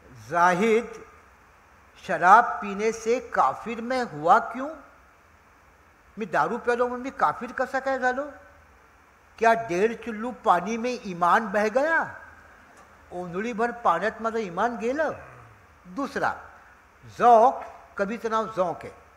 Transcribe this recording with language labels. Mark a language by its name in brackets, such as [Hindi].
[Hindi] जाहिद शराब पीने से काफिर में हुआ क्यों? [Marathi] मी दारू प्यालो म्हणून मी काफिर कसा काय झालो? [Hindi] क्या 1.5 चुल्लू पाणी में ईमान बह गया? [Marathi] ओंधळीभर पाण्यात माझं ईमान गेलं. दुसरा, ज़ौक़, कवीचं नाव ज़ौक़ आहे.